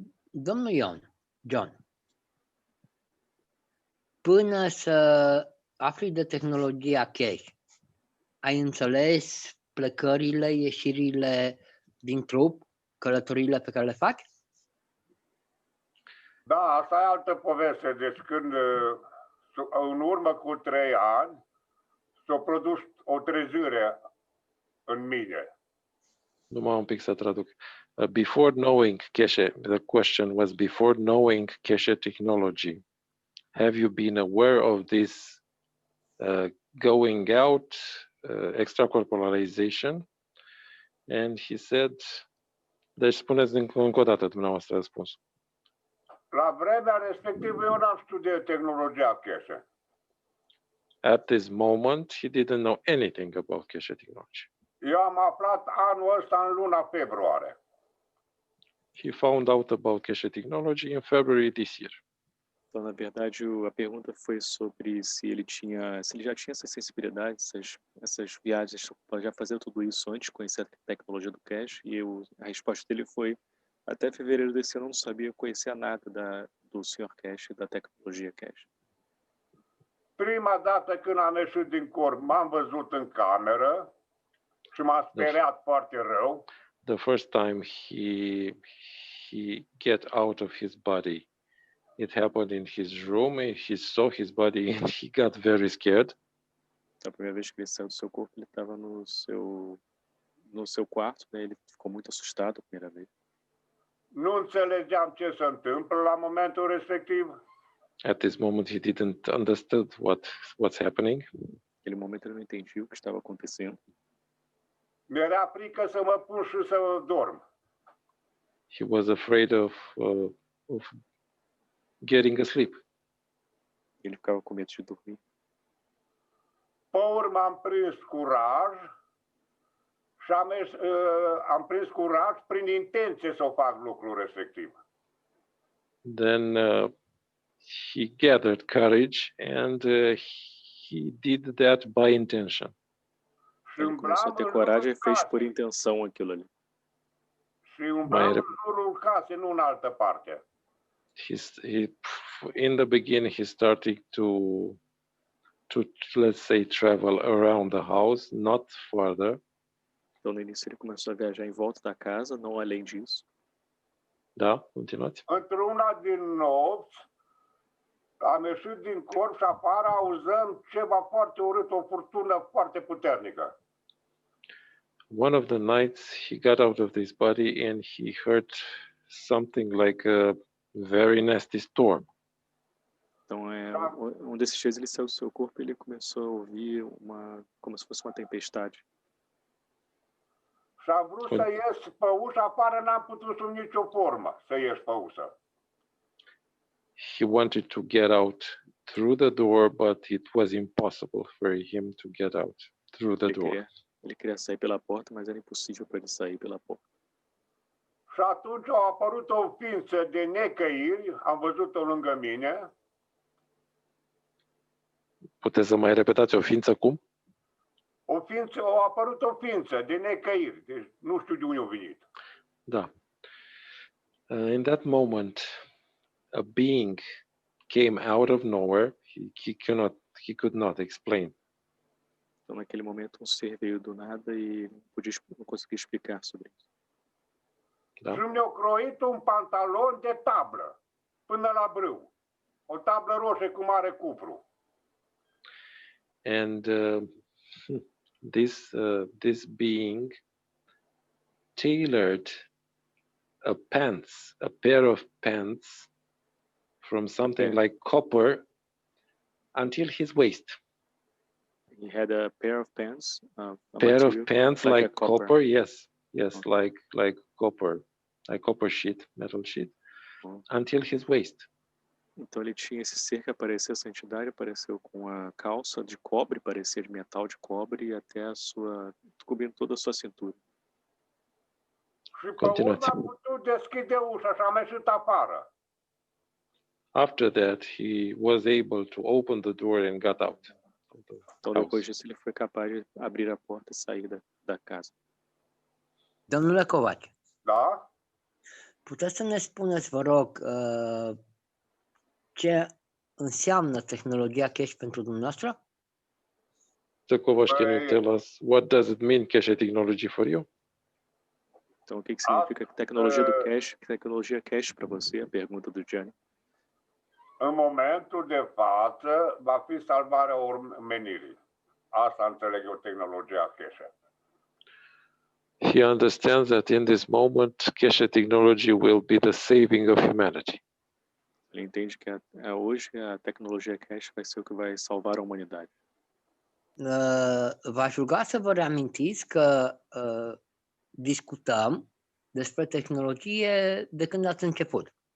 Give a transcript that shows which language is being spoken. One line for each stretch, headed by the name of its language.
Romanian: Domnul John, până să afli de tehnologia cache, ai înțeles plecările, ieșirile din trup, călătoriile pe care le faci? Da, asta e altă poveste. Deci când, în urmă cu 3 ani, s-a produs o trezire în mine. Numai un pic să traduc.
English: Before knowing Keshe, the question was before knowing Keshe technology, have you been aware of this going out, extracorporalization? And he said,
Romanian: deci spuneți încă o dată dumneavoastră răspunsul. La vremea respectivă eu n-am studiat tehnologia Keshe.
English: At this moment, he didn't know anything about Keshe technology.
Romanian: Eu am aflat anul ăsta în luna februarie.
English: He found out about Keshe technology in February this year.
Portuguese: Então, na verdade, a pergunta foi sobre se ele já tinha essa sensibilidade, essas viagens, já fazia tudo isso antes de conhecer a tecnologia do cache, e a resposta dele foi, até fevereiro desse ano eu não sabia, conhecia nada do Sr. Keshe, da tecnologia cache.
Romanian: Prima dată când am ieșit din corp, m-am văzut în cameră și m-a speriat foarte rău.
English: The first time he get out of his body, it happened in his room, and he saw his body and he got very scared.
Portuguese: A primeira vez que ele saiu do seu corpo, ele estava no seu quarto, né? Ele ficou muito assustado a primeira vez.
Romanian: Nu înțelegeam ce se întâmplă la momentul respectiv.
English: At this moment, he didn't understand what's happening.
Portuguese: Naquele momento ele não entendia o que estava acontecendo.
Romanian: Mi-era frică să mă pun și să dorm.
English: He was afraid of getting asleep.
Portuguese: Ele ficava com medo de dormir.
Romanian: Pe urmă am prins curaj și am prins curaj prin intenție să fac lucrul respectiv.
English: Then he gathered courage and he did that by intention.
Portuguese: Ele começou a ter coragem e fez por intenção aquilo ali.
Romanian: Și umblam în jurul casei, nu în altă parte.
English: In the beginning, he started to let's say travel around the house, not further.
Portuguese: Então no início ele começou a viajar em volta da casa, não além disso.
Romanian: Da, continuați. Într-una din nopți am ieșit din corp și afară auzăm ceva foarte urât, o furtună foarte puternică.
English: One of the nights he got out of this body and he heard something like a very nasty storm.
Portuguese: Então, desses dias ele saiu do seu corpo e ele começou a ouvir como se fosse uma tempestade.
Romanian: Și a vrut să ies pe ușă, afară n-am putut sub nicio formă să ies pe ușă.
English: He wanted to get out through the door, but it was impossible for him to get out through the door.
Portuguese: Ele queria sair pela porta, mas era impossível para ele sair pela porta.
Romanian: Și atunci a apărut o ființă de necăiri, am văzut-o lângă mine. Puteți să mai repetați o ființă cum? A apărut o ființă de necăiri, deci nu știu de unde a venit.
English: Da. In that moment, a being came out of nowhere, he could not explain.
Portuguese: Então, naquele momento, ser veio do nada e não conseguia explicar sobre isso.
Romanian: Și mi-au croit un pantalon de tablă până la brâu. O tablă roșie cu mare cupru.
English: And this being tailored a pair of pants from something like copper until his waist. He had a pair of pants. Like copper. Yes, okay. like copper sheet, metal sheet, until his waist.
Portuguese: Então ele tinha esse cerco, apareceu essa entidade, apareceu com a calça de cobre, parecia de metal de cobre e até cobrindo toda a sua cintura.
Romanian: Și pe urmă a putut deschide ușa și am ieșit afară.
English: After that, he was able to open the door and got out.
Portuguese: Então depois disso ele foi capaz de abrir a porta e sair da casa.
Romanian: Domnule Covaci. Da? Puteți să ne spuneți, vă rog, ce înseamnă tehnologia cache pentru dumneavoastră?
English: So Kovac, can you tell us what does it mean cache technology for you?
Portuguese: Então o que significa tecnologia do cache? Tecnologia cache para você? A pergunta do Gianni.
Romanian: În momentul de față va fi salvarea omenirii. Asta înțeleg eu tehnologia cache.
English: He understands that in this moment, cache technology will be the saving of humanity.
Portuguese: Ele entende que hoje a tecnologia cache vai ser o que vai salvar a umanidade.
Romanian: V-aș ruga să vă reamintiți că discutăm despre tehnologie de când ați început.